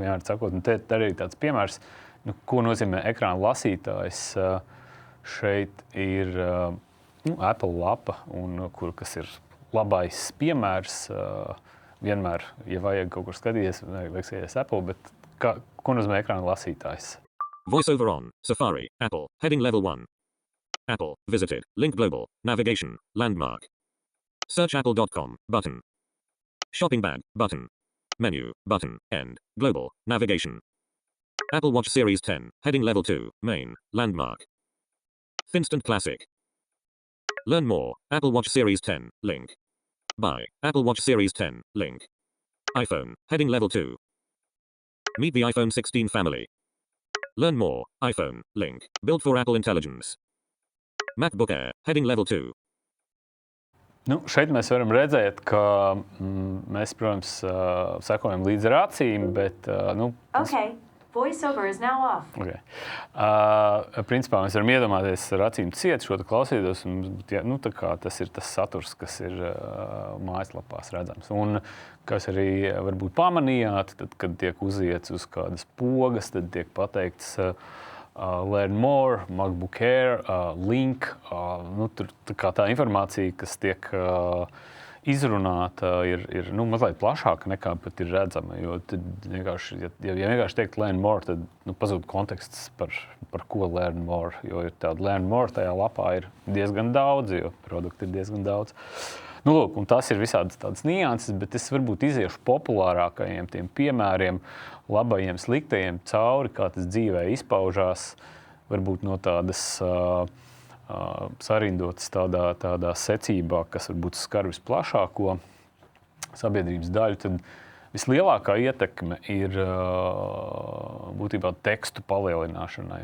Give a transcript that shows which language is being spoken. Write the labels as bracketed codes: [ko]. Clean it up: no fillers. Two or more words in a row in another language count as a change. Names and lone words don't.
[lv] Vienmēr sakot, te arī tāds piemērs, ko nozīmē ekrāna lasītājs. Šeit ir Apple lapa, kas ir labais piemērs. Vienmēr, ja vajag kaut kur skatīties, vajag skatīties Apple, bet ko nozīmē ekrāna lasītājs? [en] Voiceover on, Safari, Apple, heading level 1. Apple, visited, link global, navigation, landmark. Search apple.com, button. Shopping bag, button. Menu, button, end, global, navigation. Apple Watch Series 10, heading level 2, main, landmark. Finstant Classic. Learn more, Apple Watch Series 10, link. Buy, Apple Watch Series 10, link. iPhone, heading level 2. Meet the iPhone 16 family. Learn more, iPhone, link. Built for Apple Intelligence. MacBook Air, heading level 2. [lv] Šeit mēs varam redzēt, ka mēs, protams, sekojam līdz ar acīm, bet... [en] Okay. Voiceover is now off. Okay. [lv] Principā mēs varam iedomāties ar acīm ciet šo klausītos, un tas ir tas saturs, kas ir mājaslapās redzams. Un, kas arī varbūt pamanījāt, tad, kad tiek uziets uz kādas pogas, tad tiek pateikts [en] Learn more, MacBook Air, link. [lv] Tur tā informācija, kas tiek izrunāta, ir mazliet plašāka nekā pat ir redzama. Jo tad vienkārši, ja vienkārši teikt [en] learn more, [lv] tad pazūd konteksts par ko [en] learn more. [lv] Jo ir tāda [en] learn more [lv] tajā lapā ir diezgan daudz, jo produkti ir diezgan daudz. Un tas ir visādas tādas nianses, bet es varbūt iziešu populārākajiem tiem piemēriem, labajiem, sliktajiem cauri, kā tas dzīvē izpaužās, varbūt no tādas sarindotas tādā secībā, kas varbūt skar visplašāko sabiedrības daļu, tad vislielākā ietekme ir būtībā tekstu palielināšanai.